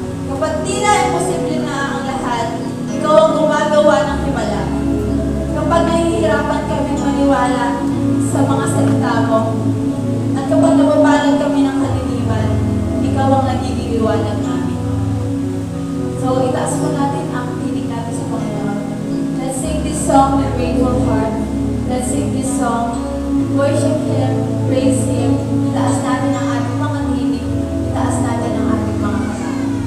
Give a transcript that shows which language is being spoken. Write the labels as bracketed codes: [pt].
[tl] Kapag tila imposible na ang lahat, ikaw ang gumagawa ng himala. Kapag nahihirapan kami maniwala sa mga salita mo, at kapag nababalag kami ng kaliliman, ikaw ang nagiging liwanag namin. So, itaas mo natin ang tinig natin sa Panginoon. [en] Let's sing this song with grateful heart. Let's sing this song, worship Him, praise Him. [tl] Itaas natin ang ating mga tinig, itaas natin ang ating mga kasama.